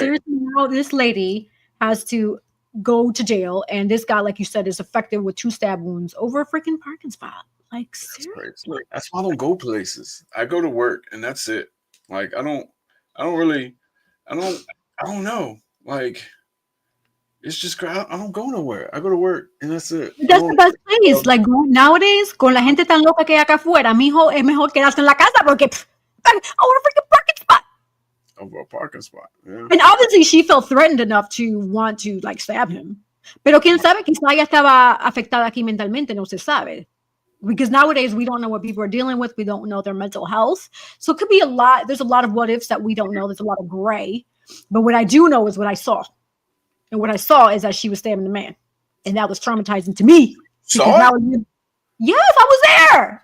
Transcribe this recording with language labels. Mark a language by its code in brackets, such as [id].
[en] seriously, now this lady has to go to jail, and this guy, like you said, is affected with 2 stab wounds over a freaking parking spot. Like, That's crazy. seriously. That's why I don't go places. I go to work and that's it. Like I don't really, I don't know. Like it's just I don't go nowhere. I go to work and that's it. I That's the best place. Like, nowadays, [es] con la gente tan loca que hay acá afuera, mijo, es mejor quedarse en la casa porque [en] over a freaking parking spot. Over a parking spot. Yeah. And obviously, she felt threatened enough to want to, like, stab him. [es] Pero quién sabe, quizá ella estaba afectada aquí mentalmente, no se sabe. [en] Because nowadays we don't know what people are dealing with. We don't know their mental health. So it could be a lot. There's a lot of what ifs that we don't know. There's a lot of gray. But what I do know is what I saw. And what I saw is that she was stabbing the man. And that was traumatizing to me. Saw it? Yes, I was there.